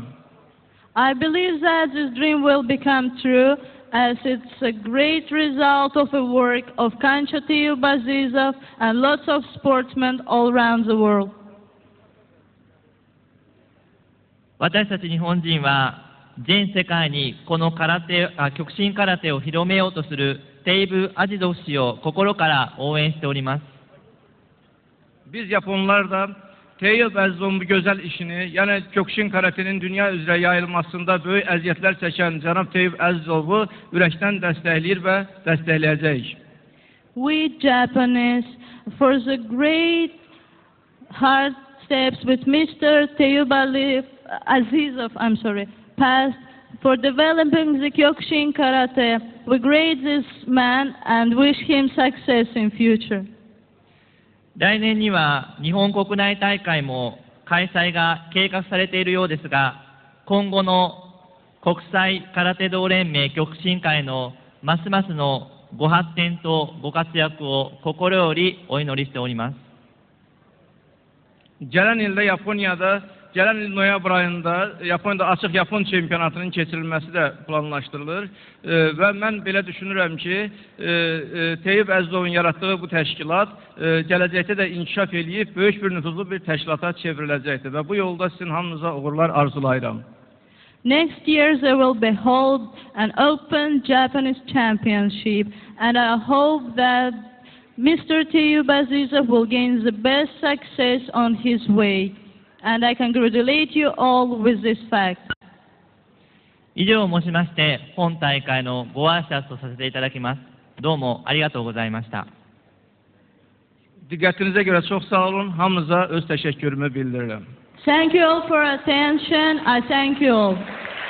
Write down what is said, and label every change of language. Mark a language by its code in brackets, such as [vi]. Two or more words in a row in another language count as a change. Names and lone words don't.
[en] I believe that this dream will become true, as it's a great result of the work of Kancha Teyyub Azizov and lots of sportsmen all around the world. [ja] 私たち日本人は全世界にこの極真空手を広めようとするテイブ・アジドフ氏を心から応援しております。 [az] Biz Japonlar da Teyyub Əzizovun bu gözəl işini, yəni Kyokushin karatenin dünya üzrə yayılmasında böyük əziyyətlər çəkən cənab Teyyub Əzizovu ürəkdən dəstəkləyir və dəstəkləyəcəyik. [en] We Japanese, for the great hard steps with Mr. Teyyub Azizov, passed for developing the Kyokushin Karate, we grade this man and wish him success in future. [ja] 来年には日本国内大会も開催が計画されているようですが、今後の国際空手道連盟極真会のますますのご発展とご活躍を心よりお祈りしております。 [az] Gələn ildə gələn il noyabr ayında Yaponya'da açıq Yapon çempionatının keçirilməsi də planlaşdırılır və mən belə düşünürəm ki, Teyyub Əzizovun yaratdığı bu təşkilat gələcəkdə də inkişaf edib böyük bir nüfuzlu bir təşkilata çevriləcəkdir və bu yolda sizin hamınıza uğurlar arzulayıram. [en] Next year there will be held an open Japanese championship, and I hope that Mr. Teyyub Azizov will gain the best success on his way. And I congratulate you all with this fact. [ja] 以上を申しまして、本大会のご挨拶とさせていただきます。どうもありがとうございました。 [az] Diqqətinizə görə çox sağ olun. Hamınıza öz təşəkkürümü bildirirəm. [en] Thank you all for attention. I thank you all.